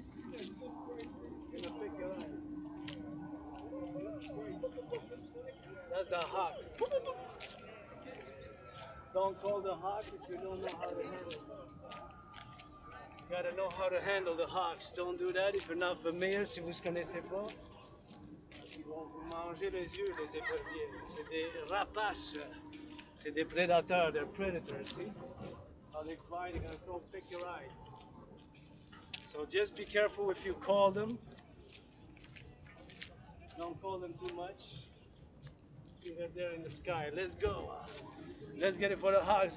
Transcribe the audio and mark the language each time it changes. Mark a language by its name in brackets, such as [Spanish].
[English] They're gonna peck your eyes. That's the hawk. Don't call the hawk if you don't know how to handle it. You gotta know how to handle the hawks. Don't do that if you're not familiar. [French] Si vous ne connaissez pas, ils vont vous manger les yeux, les éperviers. C'est des rapaces. C'est des prédateurs. [English] They're predators. See? How they fly, they're gonna go pick your eye. So just be careful if you call them. Don't call them too much. Leave it there in the sky. Let's go. Let's get it for the hawks.